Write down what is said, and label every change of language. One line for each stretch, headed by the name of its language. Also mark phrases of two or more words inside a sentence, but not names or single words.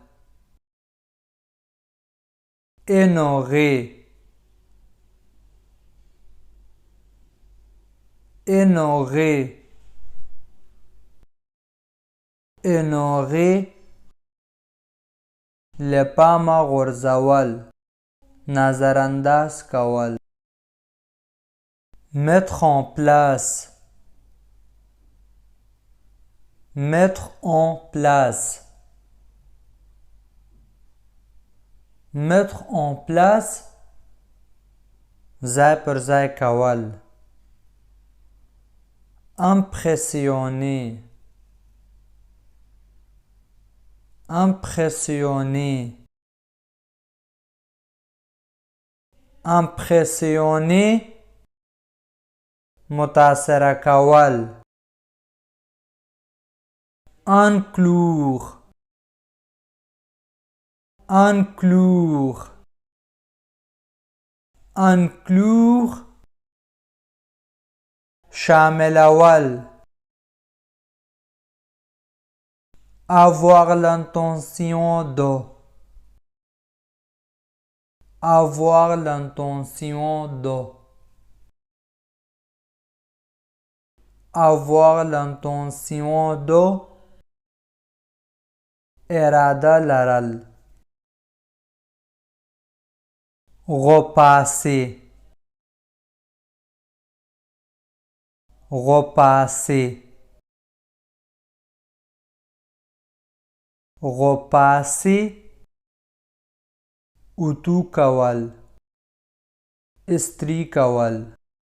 French: honorer honorer honorer
Pashto: له پامه غورځول، نظرانداز کول.
French: mettre en place mettre en place mettre en place
Pashto: ځای پر ځای کول.
French: impressionner impressionner impressionner
Pashto: متاثره کول.
French: inclure inclure inclure شاملول. avoir l'intention de avoir l'intention de avoir l'intention de
Pashto: اراده لرل.
French: repasser repasser repasser
Pashto: اتو کول، استری کول.